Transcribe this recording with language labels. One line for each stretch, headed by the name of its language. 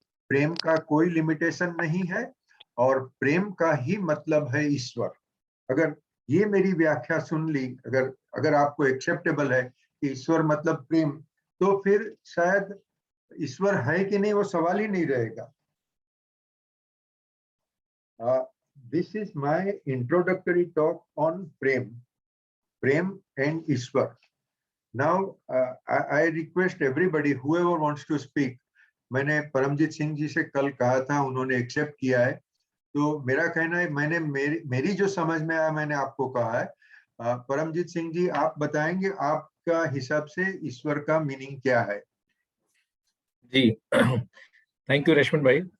Hindi: प्रेम का कोई लिमिटेशन नहीं है, और प्रेम का ही मतलब है ईश्वर। अगर ये मेरी व्याख्या सुन ली, अगर आपको एक्सेप्टेबल है कि ईश्वर मतलब प्रेम, तो फिर शायद ईश्वर है कि नहीं वो सवाल ही नहीं रहेगा।
English: This is my introductory talk on Prem and Ishwar. Now, I request everybody, whoever wants to speak.
Hindi: मैंने परमजीत सिंह जी से कल कहा था, उन्होंने एक्सेप्ट किया है। तो मेरा कहना है, मैंने मेरी जो समझ में आया मैंने आपको कहा है। परमजीत सिंह जी, आप बताएंगे आपका हिसाब से ईश्वर का मीनिंग क्या है? जी, थैंक यू रेशमन भाई।